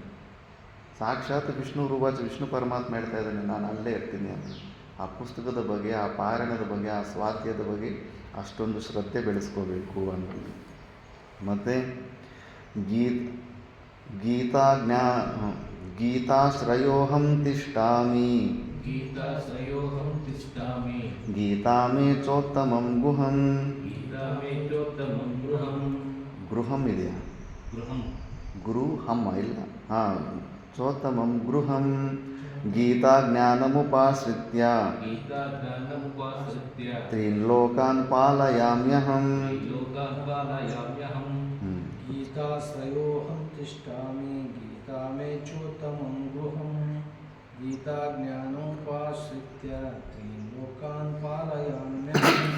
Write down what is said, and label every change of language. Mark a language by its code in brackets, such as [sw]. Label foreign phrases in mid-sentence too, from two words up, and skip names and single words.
[sa] ಸಾಕ್ಷಾತ್ ವಿಷ್ಣು ರುವಾಚ, [kn] ವಿಷ್ಣು ಪರಮಾತ್ಮ ಹೇಳ್ತಾ ಇದ್ದಾನೆ, ನಾನು ಅಲ್ಲೇ ಇರ್ತೀನಿ ಅಂತ. ಆ ಪುಸ್ತಕದ ಬಗ್ಗೆ, ಆ ಪಾರಾಯಣದ ಬಗ್ಗೆ, ಆ ಸ್ವಾಧ್ಯಾಯದ ಬಗ್ಗೆ ಅಷ್ಟೊಂದು ಶ್ರದ್ಧೆ ಬೆಳೆಸ್ಕೋಬೇಕು ಅನ್ನೋದು. [sa] ಮತ್ತು ಗೀತಾಶ್ರಯೋಹಂ ತಿಷ್ಠಾಮಿ गीताश्रयोऽहं तिष्ठामि ಗೀತಾ ಮೇ ಚೋತ್ತಮಂ ಗುಹಂ. गीता मे चोत्तमं गृहम् [kn] ಗೃಹಂ ಇದೆಯಾ? [sa] गृहं [kn] ಗೃಹಂ ಇಲ್ಲ. ಹಾಂ, [sa] ಚೋತ್ತಮಂ ಗೃಹಂ ಗೀತಾ ಜ್ಞಾನಮುಪಾಶ್ರಿತ್ಯ गीताज्ञानमुपाश्रित्य ತ್ರೀನ್ ಲೋಕಾನ್ ಪಾಲಯಾಮ್ಯಹಂ. लोकान् पालयाम्यहम् गीताश्रयोऽहं तिष्ठामि गीता मे चोत्तमं गृहं गीताज्ञानोपाश्रित्य त्रीन् लोकान् पालयाम्यहम्